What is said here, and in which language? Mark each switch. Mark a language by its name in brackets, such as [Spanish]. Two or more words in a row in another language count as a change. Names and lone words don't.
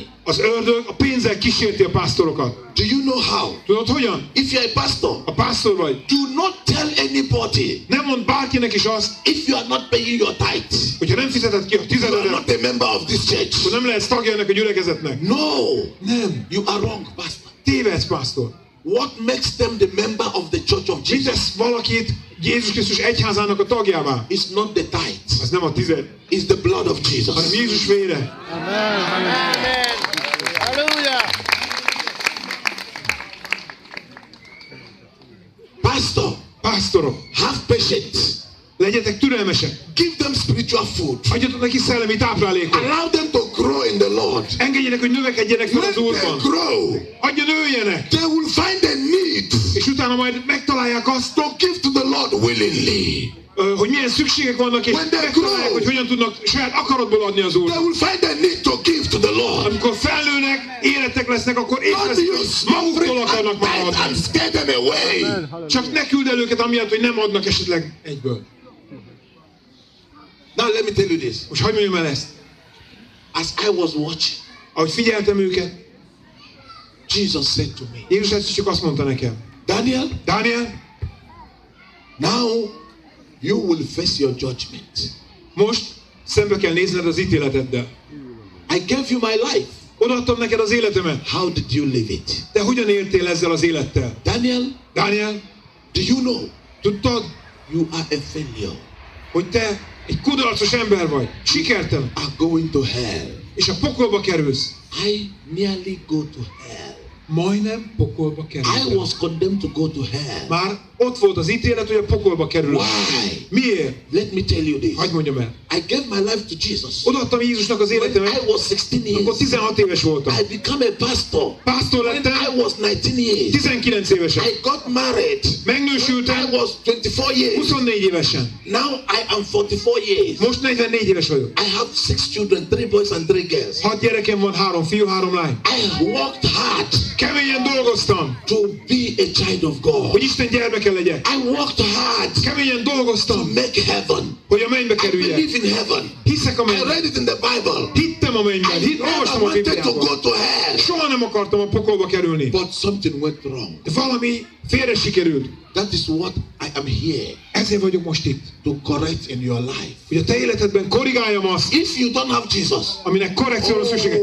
[Hungarian] Az ördög a pénzzel kísérti a pásztorokat. [English] Do you know how? [Hungarian] Tudod hogyan? [English] If you're a pastor, [Hungarian] A pásztor vagy. [English] do not tell anybody [Hungarian] Nem mond bárkinek is azt, [English] if you are not paying your tithes. [Hungarian] hogyha nem fizeted ki a [English] You are [Hungarian] tizededet, [English] not a member of this church. [Hungarian] akkor nem lehetsz tagja ennek a gyülekezetnek. [English] No, [Hungarian] Nem. [English] you are wrong, pastor. [Hungarian] Tévedsz, pásztor. [English] What makes them the member of the church of [Hungarian] Mit [English] Jesus? [Hungarian] tesz valakit Jézus Krisztus egyházának a tagjává? [English] It's not the tithes. [Hungarian] Az nem a tized, [English] It's the blood of [Hungarian] hanem [English] Jesus. [Hungarian] Jézus vére. [English] Pastor, [Hungarian] Pásztorok, [English] have patience. [Hungarian] legyetek türelmesek. [English] Give them spiritual food. [Hungarian] Adjatok neki szellemi táplálékot. [English] Allow them to grow in the Lord. [Hungarian] Engedjenek, hogy növekedjenek fel [English] Let [Hungarian] az [English] them [Hungarian] Úrban. [English] grow. [Hungarian] Adja nőjenek. [English] They will find a need [Hungarian] És utána majd megtalálják azt, [English] to give to the Lord willingly. [Hungarian] hogy milyen szükségek vannak, és [English] When they [Hungarian] megtalálják, [English] grow. [Hungarian] hogy hogyan tudnak saját akaratból adni az [English] They [Hungarian] Úrnak. [English] will find a need to give to the Lord. [Hungarian] Amikor felnőnek, életek lesznek, akkor épp [English] Not [Hungarian] lesznek, [English] you [Hungarian] hogy [English] small [Hungarian] maguktól akarnak már [English] and [Hungarian] adni. [English] scare them away. [Hungarian] Csak ne küld el őket amiatt, hogy nem adnak esetleg egyből. [English] Now let me tell you this. [Hungarian] Most hagyd mondjam el ezt. [English] As I was watching, [Hungarian] Ahogy figyeltem őket, [English] Jesus said to me, [Hungarian] Jézus egyszer csak azt mondta nekem, [English] Daniel, [Hungarian] Dániel, [English] now you will face your judgment. [Hungarian] most szembe kell nézned az ítéleteddel. [English] I gave you my life. [Hungarian] Odaadtam neked az életemet. [English] How did you live it? [Hungarian] Te hogyan éltél ezzel az élettel? [English] Daniel, [Hungarian] Dániel, [English] do you know [Hungarian] tudtad, [English] you are a failure? [Hungarian] hogy te egy kudarcos ember vagy, sikertelen, [English] Are going to hell. [Hungarian] és a pokolba kerülsz. [English] I nearly go to hell. [Hungarian] Majdnem pokolba [English] I [Hungarian] kerültem. [English] was condemned to go to hell. [Hungarian] Már ott volt az ítélet, hogy a pokolba kerülök. [English] Why? [Hungarian] Miért? [English] Let me tell you this. [Hungarian] Hadd mondjam el. [English] I gave my life to Jesus. [Hungarian] Odaadtam Jézusnak az [English] When [Hungarian] életemet, [English] I was 16 [Hungarian] akkor [English] years, [Hungarian] 16 éves voltam. [English] I became a pastor. [Hungarian] Pásztor [English] When [Hungarian] lettem, [English] I was 19 years, [Hungarian] 19 évesen. [English] I got married. When I [Hungarian] Megnősültem, [English] was 24 years. [Hungarian] 24 évesen. [English] Now I am 44 years. [Hungarian] Most 44 éves vagyok. [English] I have 6 children, 3 boys and 3 girls. [Hungarian] 6 gyerekem van, 3 fiú, 3 lány. [English] I worked hard [Hungarian] Keményen dolgoztam, [English] to be a child of God. [Hungarian] hogy Isten gyermeke legyek. [English] I worked hard [Hungarian] Keményen [English] to [Hungarian] dolgoztam, [English] make heaven. [Hungarian] hogy a mennybe [English] I [Hungarian] kerüljek. [English] believe in heaven. [Hungarian] Hiszek a [English] I [Hungarian] mennyben. [English] read it in the Bible. [Hungarian] Hittem a mennyben. [English] I [Hungarian] Olvastam [English] never [Hungarian] a [English] wanted to [Hungarian] Bibliában. [English] go to hell. [Hungarian] Soha nem akartam a pokolba kerülni. [English] But something went wrong. [Hungarian] De valami félre sikerült. [English] That is what I am here [Hungarian] Ezért vagyok most itt. [English] to correct in your life. [Hungarian] Hogy a te életedben korrigáljam azt, [English] If you don't have Jesus, [Hungarian] aminek korrekcióra szüksége.